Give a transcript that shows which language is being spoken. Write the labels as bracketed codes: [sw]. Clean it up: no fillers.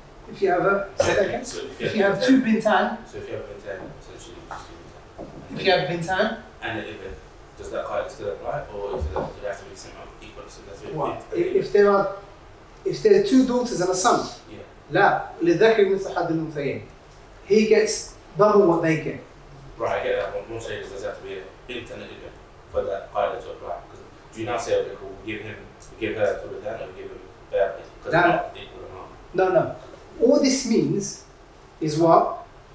[en] If you have a, say that again? So If you have 2 bintan, so if you have a bintan, essentially you just do bintan. if you have bintan, And an 8, does that quite still apply, or is it that they have to be the same amount equal? So that's what? If there are 2 daughters and a son, yeah. [ar] لا للذكر مثل حظ الأنثيين. [en] He gets double what they get. Right, I get that. What I'm saying is, does there have to be a bint and an ibn for that qaida to apply? Because do you now say, okay, cool, we give her to the dad, or we give him that? Because they're not equal amount. No. All this means is what?